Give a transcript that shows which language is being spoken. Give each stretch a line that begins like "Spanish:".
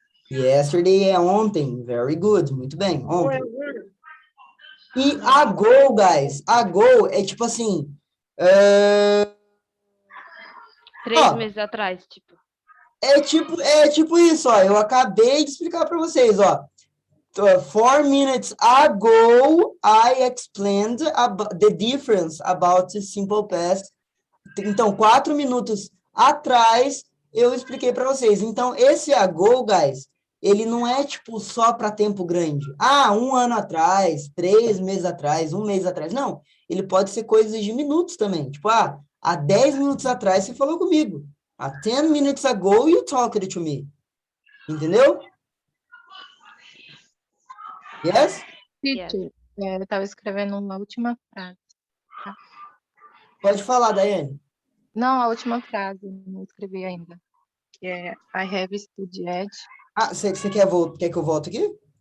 Portuguese: Yesterday é ontem.
English: Very good,
Portuguese: muito bem, ontem. E a goal, guys, a goal é tipo assim, 3 meses atrás, tipo. é tipo isso, ó, eu acabei de explicar para vocês, ó.
English: 4 minutes ago, I explained the difference about the simple past.
Portuguese: Então, 4 minutos atrás, eu expliquei para vocês. Então, esse ago, guys, ele não é, tipo, só para tempo grande. Ah, 1 ano atrás, 3 meses atrás, 1 mês atrás. Não, ele pode ser coisas de minutos também. Tipo, há 10 minutos atrás você falou comigo.
English: Há 10 minutes ago, you talked to me.
Portuguese: Entendeu?
English: Yes?
Portuguese: Teacher, eu estava escrevendo uma última frase. Pode falar, Daiane. Não, a última frase, não escrevi ainda. Que é
English: I have studied.
Portuguese: Você quer que eu volte aqui?